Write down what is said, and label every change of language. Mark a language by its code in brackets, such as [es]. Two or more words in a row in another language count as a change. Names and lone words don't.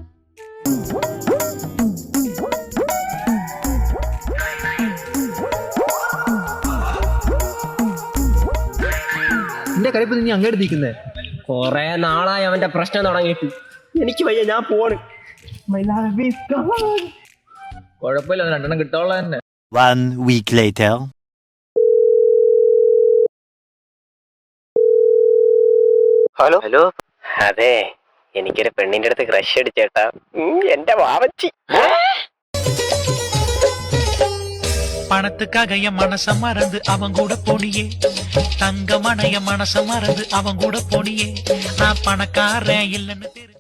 [ml] നിന്റെ കളിപ്പ് നീ അങ്ങോട്ട് നിൽക്കുന്നേ. കൊറേ നാളായി അവന്റെ പ്രശ്നം തുടങ്ങിയിട്ട്. എനിക്ക് വയ്യ, ഞാൻ പോണ്. കുഴപ്പമില്ല, 2 കിട്ടാനുള്ള തന്നെ. [en] 1 week later. [ml] ഹലോ ഹലോ. അതെ, എനിക്കൊരു പെണ്ണിന്റെ അടുത്ത് ക്രഷ് അടിച്ചേട്ടാ. എന്റെ വാവച്ചി. [ta] பணத்துக்காக என் மனச மறந்து அவன் கூட போனியே, தங்கமணைய மனச மறந்து அவன் கூட போனியே, நான் பணக்காரன் இல்லைன்னு தெரியும்.